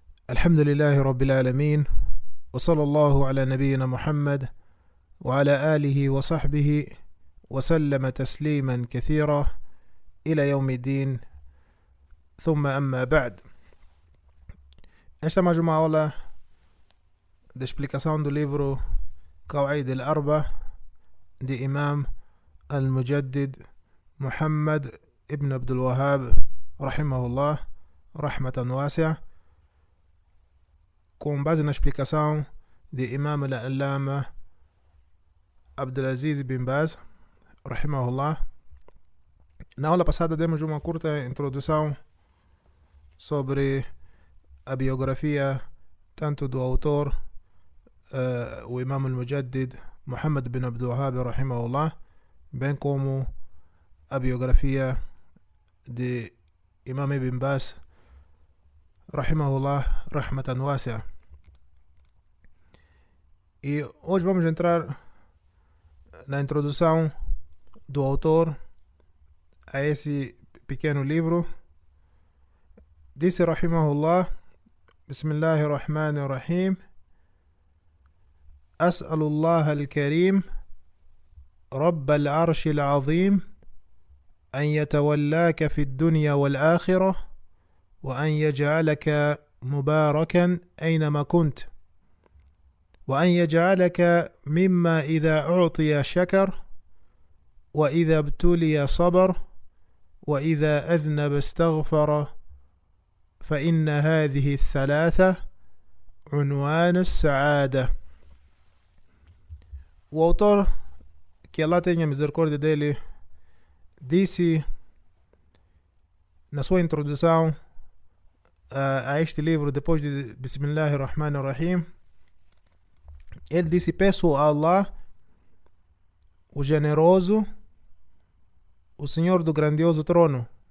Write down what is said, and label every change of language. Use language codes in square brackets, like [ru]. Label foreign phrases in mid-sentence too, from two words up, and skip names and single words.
[ar] الحمد لله رب العالمين، وصلى الله على نبينا محمد وعلى آله وصحبه وسلم تسليما كثيرا إلى يوم الدين. ثم أما بعد. [pt] Esta é mais uma aula da explicação do livro Qawaid al-Arba de Imam al-Mujaddid Muhammad ibn Abdul Wahhab rahimahullah, [ar] رحمة واسعة, [pt] com base na explicação de Imam al-Allama Abdulaziz bin Baz rahimahullah. Na aula passada demos uma curta introdução sobre a biografia tanto do autor, o Imam al-Mujaddid Muhammad bin Abdul Wahhab rahimahullah, bem como a biografia de Imam Ibn Baz rahimahullah, [ar] رحمة واسعة. [pt] E hoje vamos entrar na introdução do autor a esse pequeno livro. Disse rahimahullah: [ar] بسم الله الرحمن الرحيم. أسأل الله الكريم رب العرش العظيم أن يتولاك في الدنيا والآخرة وأن يجعلك مباركا أينما كنت وأن يجعلك مما إذا أعطي شكر وإذا ابتلي صبر وإذا أذنب استغفر فإن هذه الثلاثة عنوان السعادة. [pt] O autor, que Allah tenha misericórdia dele, disse na sua introdução a este livro, depois de [ar] بسم الله الرحمن الرحيم, [pt] ele disse: peço a Allah, o generoso, o Senhor do grandioso trono,